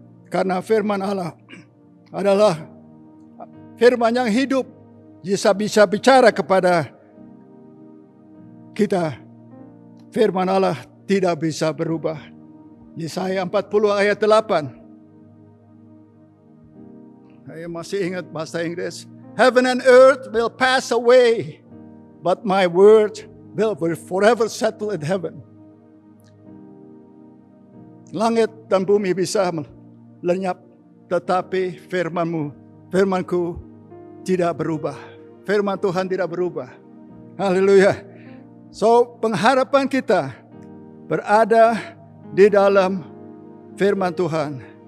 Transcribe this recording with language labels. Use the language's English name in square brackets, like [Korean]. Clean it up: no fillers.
[Indonesian] Karena firman Allah adalah firman yang hidup. Bisa bicara kepada kita. Firman Allah tidak bisa berubah. Yesaya 40 ayat 8. Saya masih ingat bahasa Inggris. [English] Heaven and earth will pass away, but my word will forever settle in heaven. [Indonesian] Langit dan bumi bisa lenyap, tetapi firmanku tidak berubah. Firman Tuhan tidak berubah. Haleluya. So, pengharapan kita berada di dalam firman Tuhan.